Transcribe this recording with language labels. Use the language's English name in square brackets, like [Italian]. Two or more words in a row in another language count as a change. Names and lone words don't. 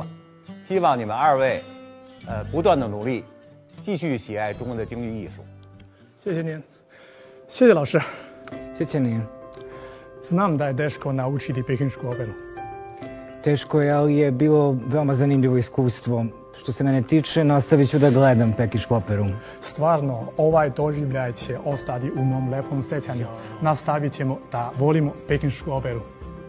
[Chinese] 希望你们二位，不断的努力，继续喜爱中国的京剧艺术。谢谢您，谢谢老师。谢谢您。 [Serbian] Znam da je teško naučiti pekinšku operu. Teško je, ali je bilo veoma zanimljivo iskustvo. Što se mene tiče, nastavit ću da gledam pekinšku operu. Stvarno, ovaj doživljaj će ostati u mom lepom sećanju. Nastavit ćemo da volimo pekinšku operu.